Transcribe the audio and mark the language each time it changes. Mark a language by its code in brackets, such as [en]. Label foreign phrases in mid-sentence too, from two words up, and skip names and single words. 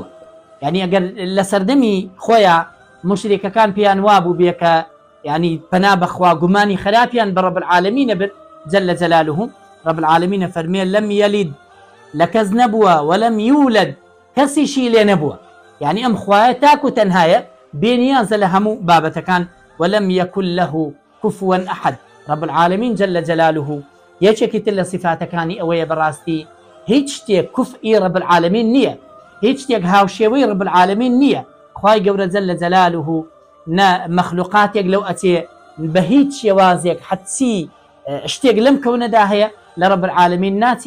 [ckb] یعنی ئەگەر لە سەردەمی خۆیان مشریکەکان پێیان وابوو بێ کە یعنی پەنا بەخوا گومانی خراپیان بە [ar] رب العالمینە [ckb] برد [ar] جل جلاله، رب العالمینە [ckb] فەرمێ [ar] لەم یەلید، [ckb] لە کەس نەبووە، [ar] وەلەم یولد، [ckb] کەسیشی لێ نەبووە. یعنی ئەم خوایە تاک و تەنهایە، بێنیازە لە هەموو بابەتەکان. [ar] ولم يكن له كفوا أحد. رب العالمين جل جلاله [ckb] یەکێکی تر لە صفاتەکانی ئەوەیە بەڕاستی هیچ شتێک کوفئی [ar] رب العالمین [ckb] نییە، هیچ شتێک هاوشێوەی [ar] رب العالمین [ckb] نییە. خوای گەورە [ar] جل جلاله [ckb] نە مەخلوقاتێک لەو ئەچێ بە هیچ شێوازێک حدسی شتێک لەم کەونەدا هەیە لە [ar] رب العالمین [ckb] ناچێ.